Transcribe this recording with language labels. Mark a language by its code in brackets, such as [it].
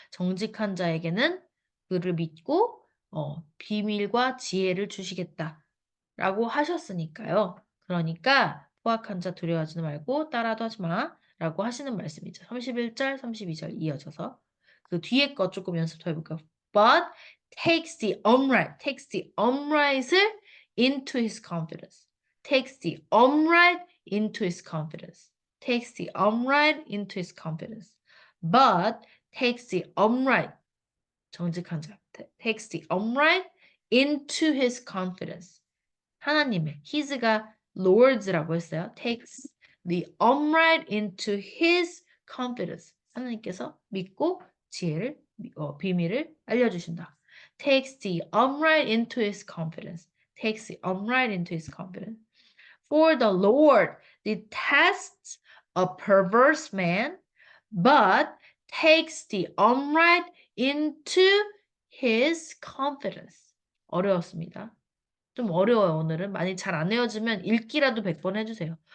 [ko] 정직한 자에게는 그를 믿고 비밀과 지혜를 주시겠다. 라고 하셨으니까요. 그러니까 포악한 자 두려워하지 말고 따라도 하지 마. 라고 하시는 말씀이죠. 31절, 32절 이어져서 그 뒤에 거 조금 연습 더 해볼까요? But [en] takes the upright을 into his confidence. takes the upright into his confidence. takes the upright into his confidence. but takes the upright [ko] 정직한 자 [en] takes the upright into his confidence. [ko] 하나님의 his가 Lord's라고 했어요. [en] takes the upright into his confidence. [ko] 하나님께서 믿고 지혜를 비밀을 알려주신다. [en] takes the upright into his confidence. takes the upright into his confidence. For the Lord detests a perverse man, but takes the upright into his confidence. [ko] 어려웠습니다. 좀 어려워요, 오늘은. 많이 잘 안 외워지면 읽기라도 100번 해주세요.